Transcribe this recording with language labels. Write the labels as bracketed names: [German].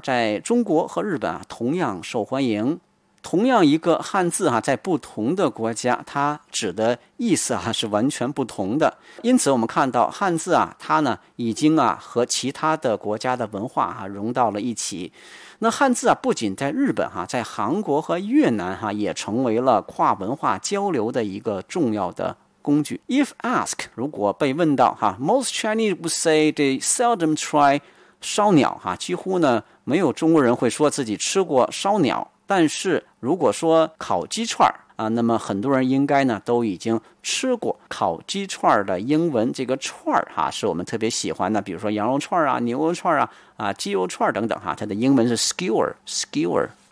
[Chinese] 在中国和日本啊，同样受欢迎。同样一个汉字啊，在不同的国家，它指的意思啊是完全不同的。因此，我们看到汉字啊，它呢已经啊和其他的国家的文化啊融到了一起。那汉字啊，不仅在日本哈、啊，在韩国和越南哈、啊，也成为了跨文化交流的一个重要的工具。 [English] If asked， [Chinese] 如果被问到哈、啊、， [English] most Chinese would say they seldom try。 [Chinese] 烧鸟哈，几乎呢没有中国人会说自己吃过烧鸟，但是如果说烤鸡串啊，那么很多人应该呢都已经吃过烤鸡串的英文。这个串哈，是我们特别喜欢的，比如说羊肉串啊、牛肉串啊、鸡肉串等等哈，它的英文是 skewer。